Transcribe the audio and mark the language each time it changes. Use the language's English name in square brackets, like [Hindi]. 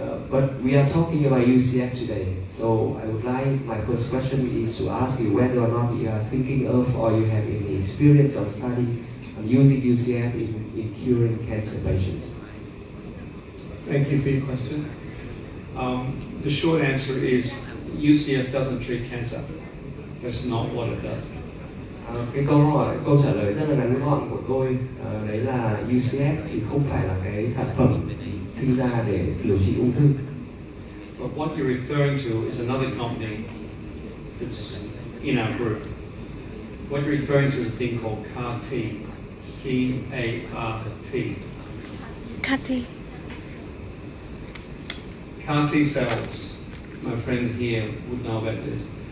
[English] But we are talking about UCF today. So I would like, my first question is to ask you whether or not you are thinking of or you have any experience or study on using UCF in curing cancer patients. Thank you for your question. The short answer is UCF doesn't treat cancer. That's not what it does. [Vietnamese] Cái câu trả lời rất là ngắn gọn của tôi đấy là UCF thì không phải là cái sản phẩm sinh ra để điều trị ung thư. [English] But what you're referring to is another company that's in our group. What you're referring to is a thing called CAR-T, C-A-R-T. CAR-T. CAR-T cells, my friend here would know about this.